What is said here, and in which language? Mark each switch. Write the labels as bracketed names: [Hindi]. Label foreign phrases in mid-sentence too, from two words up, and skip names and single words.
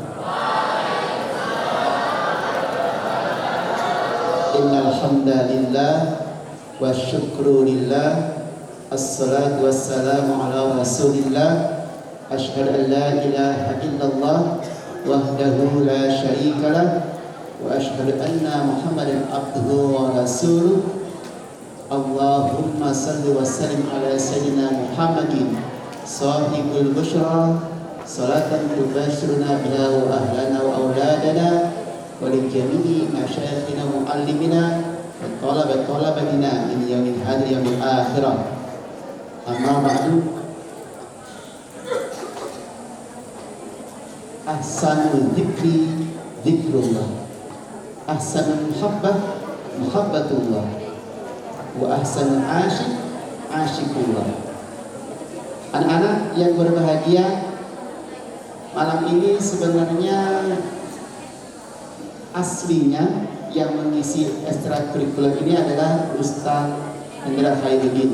[Arabic] إن الحمد لله والشكر لله، والصلاة والسلام على رسول الله، أشهد أن لا إله إلا الله وحده لا شريك له وأشهد أن محمدا عبده ورسوله. اللهم صل وسلم على سيدنا محمد صاحب البشرى صلاة تبشرنا بها وأهلنا وأولادنا ولجميع مشايخنا ومعلمينا وطلبتنا من يوم الحاضر يوم الآخرة. أما بعد. أحسن الذكر ذكر الله، أحسن المحبة محبة الله، وأحسن العشق عشق الله. [Indonesian] Anak-anak yang berbahagia, malam ini sebenarnya aslinya yang mengisi ekstrakurikuler ini adalah Ustaz Hendra Khairuddin.